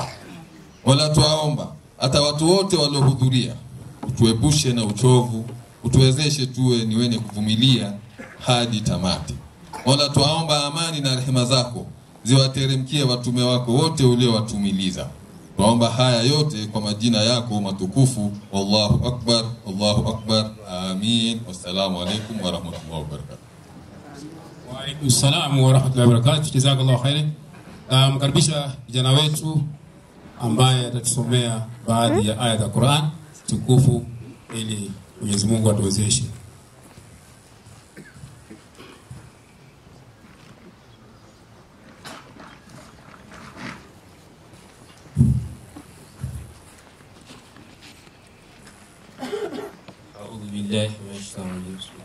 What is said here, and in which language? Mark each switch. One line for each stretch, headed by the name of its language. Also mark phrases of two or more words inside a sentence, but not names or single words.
Swahili: Mola, tuwaomba hata watu wote waliohudhuria utuepushe na uchovu, utuwezeshe tuwe ni wenye kuvumilia hadi tamati. Mola, tuwaomba amani na rehema zako ziwateremkie watume wako wote uliowatumiliza. Tuomba haya yote kwa majina yako matukufu.
Arabic: والله أكبر، الله أكبر. Amin. والسلام عليكم ورحمة الله وبركاته. عليكم السلام ورحمة الله وبركاته. جزاك الله خيرا.
Swahili: Mkaribisha kijana wetu ambaye atatusomea baadhi ya aya za Qur'an tukufu ili Mwenyezi Mungu atuwezeshe.
Arabic: أعوذ بالله من الشيطان الرجيم.